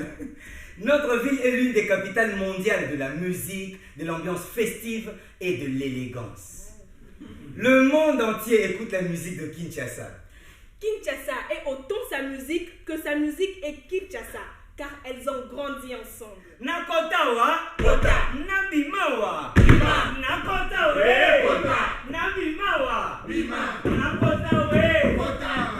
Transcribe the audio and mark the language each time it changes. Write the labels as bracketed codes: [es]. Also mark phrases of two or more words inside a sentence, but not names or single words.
[fr] Notre ville est l'une des capitales mondiales de la musique, de l'ambiance festive et de l'élégance. Le monde entier écoute la musique de Kinshasa. Kinshasa est autant sa musique que sa musique est Kinshasa, car elles ont grandi ensemble. [ln] Nakotawa, Kota. Nabimawa, Bima. Nakotawe, Kota. Nabimawa, Bima. Nakotawe, Kota.